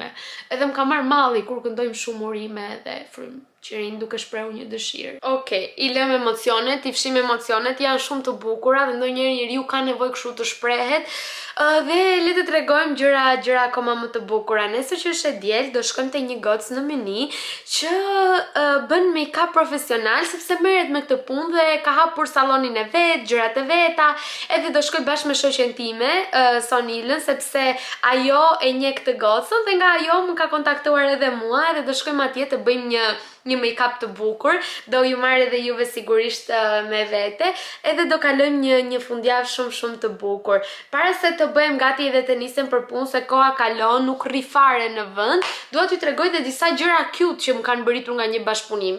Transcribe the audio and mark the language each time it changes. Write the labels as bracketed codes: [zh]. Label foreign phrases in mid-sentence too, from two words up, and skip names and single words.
[sq] Edhe më ka marr malli kur këndojmë shumë urime dhe frym Qirin duke shprehu një dëshirë. Okej, i lëm emocionet, i fshim emocionet, janë shumë të bukura dhe ndonjëherë njeriu ka nevojë kështu të shprehet. Dhe le të tregojmë gjëra akoma më të bukura. Nesër që është e diel, do shkojmë te një gocë në Mini që bën make-up profesional sepse merret me këtë punë dhe ka hapur sallonin e vet, gjërat e veta, edhe do shkoj bashkë me shoqen time, Sonilën, sepse ajo e njeh këtë gocën dhe nga ajo më ka kontaktuar edhe mua edhe do shkojmë atje të bëjmë një make-up të bukur, do ju marr edhe juve sigurisht me vete, edhe do kalojmë një fundjavë shumë të bukur. Para se të bëjmë gati edhe të nisem për punë, se koha kalon, nuk rri fare në vend, dua t'ju tregoj edhe disa gjëra cute që më kanë bërritur nga një bashkëpunim.